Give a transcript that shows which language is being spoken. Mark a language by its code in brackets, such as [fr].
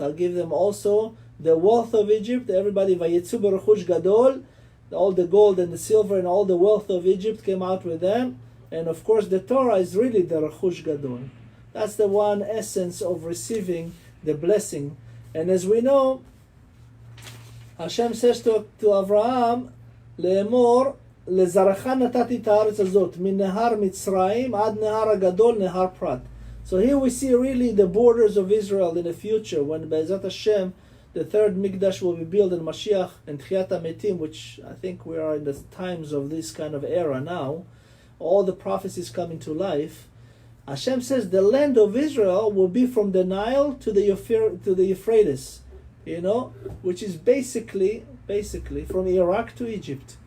[en] I'll give them also the wealth of Egypt. Everybody, [he] vayetzu berechush gadol. [en] All the gold and the silver and all the wealth of Egypt came out with them. And of course, the Torah is really the rechush gadol. That's the one essence of receiving the blessing. And as we know, Hashem says to Avraham, [he] לאמור, לזרעך נתתי את הארץ הזאת, מנהר מצרים עד נהר הגדול, נהר פרת. [en] So here we see really the borders of Israel in the future, when Be'ezat Hashem, the third Mikdash will be built in Mashiach and Tchiyat HaMetim, which I think we are in the times of this kind of era now. All the prophecies coming to life. Hashem says the land of Israel will be from the Nile to the Euphrates, which is basically from Iraq to Egypt.